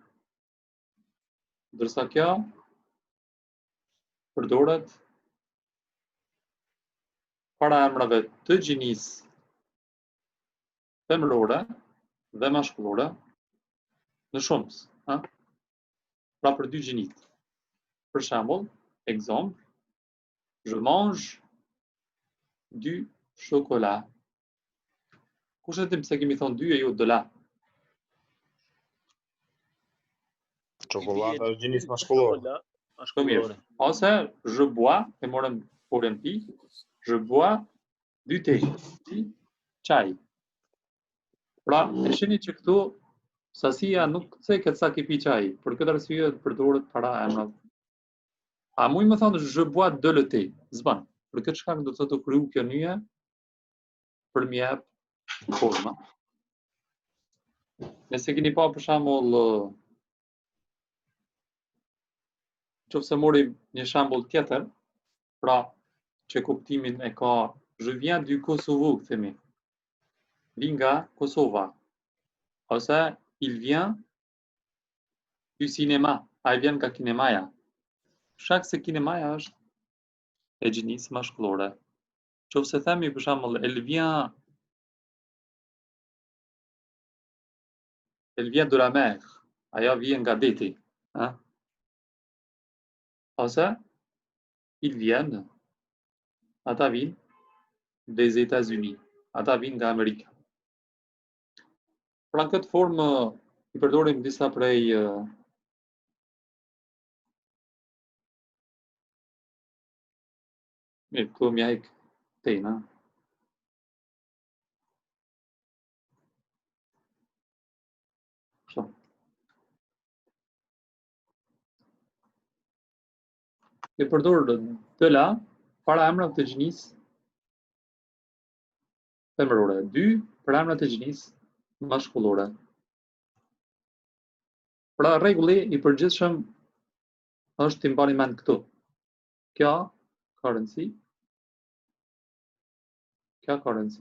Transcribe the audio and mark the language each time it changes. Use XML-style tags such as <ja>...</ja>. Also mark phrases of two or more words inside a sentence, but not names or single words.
<sq>Ndërsa kjo përdoret para emrave të gjinisë femrore dhe mashkullore në shumës, ë? Pra për dy gjinit. Për shembull,</sq> <fr>exemple, je mange 2 chocolat.</fr> <sq>Kush e di pse kemi thonë 2 e jo</sq> <fr>de la?</fr> <sq>Çokolada është gjinisë mashkullore. Të mirë. Ose</sq> <fr>je bois,</fr> <sq>e morëm forën pi,</sq> <fr>je bois du thé,</fr> <sq>çaj. Pra, e shihni që këtu sasia nuk ceket sa ki pi çaj, për këtë arsye përdoret para emrave. A muj më thonë</sq> <fr>je bois de le thé, zban.</fr> <sq>Për këtë shkak do të thotë kryu kjo nyje për më jap forma. Nëse keni pa për shembull nëse morim një shembull tjetër, pra që kuptimin e ka</sq> <fr>je viens du Kosovo,</fr> <sq>themi. Vi nga Kosova. Ose</sq> <fr>il vient du cinéma,</fr> <sq>ai vjen nga kinemaja. Shkak se kinemaja është e gjinisë mashkullore. Nëse themi për shembull</sq> <fr>elle vient de la mer,</fr> <sq>ajo vjen nga deti, ha?</sq> <fr>Ose ils viennent,</fr> <sq>ata vinë</sq> <fr>des États-Unis,</fr> <sq>ata vinë nga Amerika. Pra në këtë formë i përdorim disa prej mirë, këtu më jajk tema. Kështu. E përdor</sq> <fr>de la</fr> <sq>para emrave të gjinisë femërore, dy për emrat të gjinisë mashkullore. Pra rregulli i përgjithshëm është të mbani mend këtu. Kjo ka rëndësi. Kjo ka rëndësi.</sq>